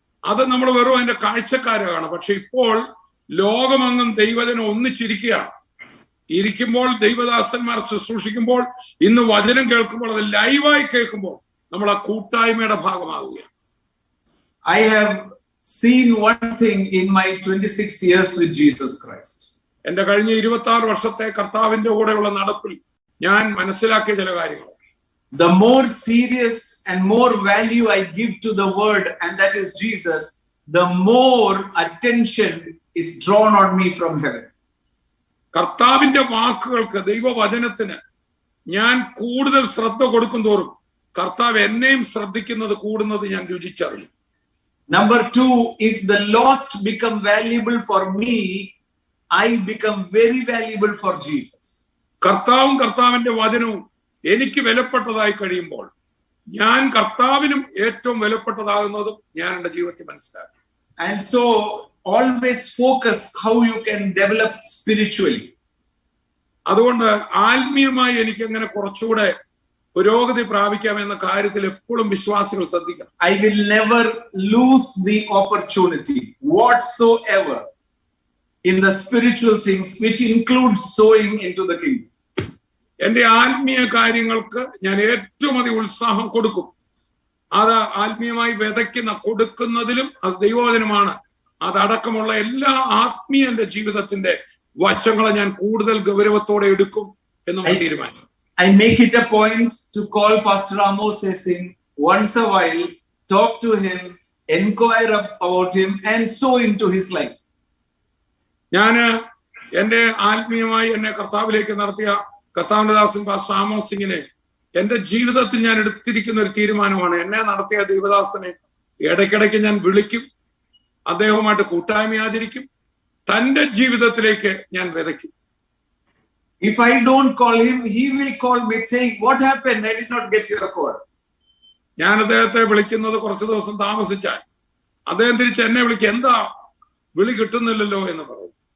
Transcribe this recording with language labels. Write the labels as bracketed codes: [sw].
[ml] അത് നമ്മൾ വെറും അതിന്റെ കാഴ്ചക്കാരാണ്. പക്ഷെ ഇപ്പോൾ ലോകമെങ്ങും ദൈവജനം ഒന്നിച്ചിരിക്കുകയാണ്. ഇരിക്കുമ്പോൾ ദൈവദാസന്മാർ ശുശ്രൂഷിക്കുമ്പോൾ ഇന്ന് വചനം കേൾക്കുമ്പോൾ അത് ലൈവായി കേൾക്കുമ്പോൾ നമ്മൾ ആ കൂട്ടായ്മയുടെ ഭാഗമാവുകയാണ്. [en] I have seen one thing in my 26 years with Jesus Christ. [ml] എന്റെ കഴിഞ്ഞ 26 വർഷത്തെ കർത്താവിന്റെ കൂടെയുള്ള നടപ്പിൽ ഞാൻ മനസ്സിലാക്കിയ ചില കാര്യങ്ങൾ. [en] The more serious and more value I give to the word, and that is Jesus, the more attention is drawn on me from heaven. [ml] കർത്താവിന്റെ വാക്കുകൾക്ക്, ദൈവവചനത്തിന് ഞാൻ കൂടുതൽ ശ്രദ്ധ കൊടുക്കും തോറും കർത്താവ് എന്നെയും ശ്രദ്ധിക്കുന്നത് കൂടുന്നത് ഞാൻ രുചിച്ചറിയും. [en] Number 2, if the lost become valuable for me, I become very valuable for Jesus. [ml] കർത്താവും കർത്താവിന്റെ വചനവും എനിക്ക് വിലപ്പെട്ടതായി കഴിയുമ്പോൾ ഞാൻ കർത്താവിനും ഏറ്റവും വിലപ്പെട്ടതാകുന്നതും ഞാൻ എന്റെ ജീവിതത്തിൽ മനസ്സിലാക്കി. [en] And so always focus how you can develop spiritually. [ml] അതുകൊണ്ട് ആത്മീയമായി എനിക്ക് എങ്ങനെ കുറച്ചുകൂടെ പുരോഗതി പ്രാപിക്കാം എന്ന കാര്യത്തിൽ എപ്പോഴും വിശ്വാസികൾ ശ്രദ്ധിക്കണം. [en] I will never lose the opportunity whatsoever in the spiritual things, which includes sowing into the kingdom. [ml] എന്റെ ആത്മീയ കാര്യങ്ങൾക്ക് ഞാൻ ഏറ്റവും അധികം ഉത്സാഹം കൊടുക്കും. അത് ആത്മീയമായി വിതയ്ക്കുന്ന കൊടുക്കുന്നതിലും അത് ദൈവവചനമാണ്. അതടക്കമുള്ള എല്ലാ ആത്മീയ എന്റെ ജീവിതത്തിന്റെ വശങ്ങളെ ഞാൻ കൂടുതൽ ഗൗരവത്തോടെ എടുക്കും എന്ന് തീരുമാനിക്കും. [en] I make it a point to call Pastor Amos in once a while, talk to him, inquire about him, and sow into his life. [ml] ഞാന് എന്റെ ആത്മീയമായി എന്നെ കർത്താവിലേക്ക് നടത്തിയ കർത്താവിന്റെ ദാസൻ പാസ്റ്റർ ആമോസ് സിംഗിനെ എന്റെ ജീവിതത്തിൽ ഞാൻ എടുത്തിരിക്കുന്ന ഒരു തീരുമാനമാണ്. എന്നെ നടത്തിയ ദൈവദാസനെ ഇടയ്ക്കിടയ്ക്ക് ഞാൻ വിളിക്കും, അദ്ദേഹവുമായിട്ട് കൂട്ടായ്മ ആചരിക്കും, തന്റെ ജീവിതത്തിലേക്ക് ഞാൻ വിതയ്ക്കും. [en] If I don't call him, he will call me saying, "What happened? I did not get your call." [ml] ഞാൻ അദ്ദേഹത്തെ വിളിക്കുന്നത് കുറച്ചു ദിവസം താമസിച്ചാൽ അദ്ദേഹം തിരിച്ച് എന്നെ വിളിക്കും, എന്താ വിളി കിട്ടുന്നില്ലല്ലോ എന്ന് പറയും.